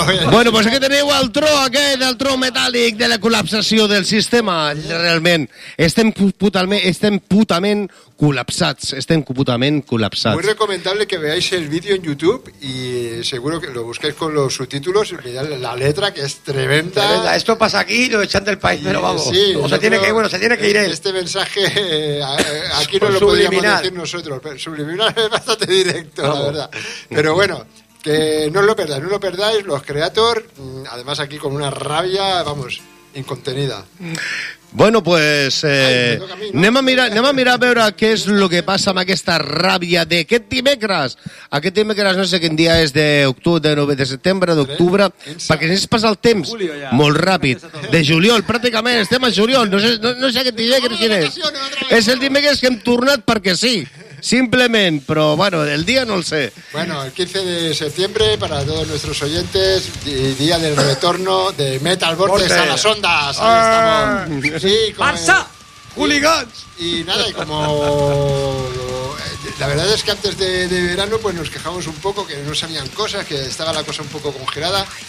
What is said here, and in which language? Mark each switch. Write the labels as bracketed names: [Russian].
[Catalan] Bueno, pues aquí teniu el tro aquest, el tro metàl·lic de la col·lapsació del sistema. Realment, estem putament col·lapsats. [Spanish] Muy recomendable que veáis el vídeo en YouTube y seguro que lo busquéis con los subtítulos y mirad la letra, que es tremenda. Esto pasa aquí, lo echan del país, pero vamos. Sí, se tiene que ir. Este mensaje aquí no lo podríamos decir nosotros, pero subliminal es bastante directo, vamos. La verdad. Pero bueno... Que no lo perdáis, los creator, además aquí con una rabia, vamos, incontenida. [Catalan] Bueno, pues anem a mirar a veure què és el que passa amb aquesta ràbia d'aquest dimecres. Aquest dimecres no sé quin dia és, d'octubre, perquè si es passa el temps molt ràpid, de juliol, pràcticament estem a juliol, no sé aquest dimecres quin és. És el dimecres que hem tornat perquè sí. Simplement, però bueno, el dia no el sé. [Spanish] Bueno, [Catalan] el 15 de setembre, [Spanish] para todos nuestros oyentes, día del retorno de Metal Vortex a las ondas. Sí, ¡Barça! ¡Hooligans! Y nada, y como... La verdad es que antes de verano pues nos quejamos un poco, que no salían cosas, que estaba la cosa un poco congelada.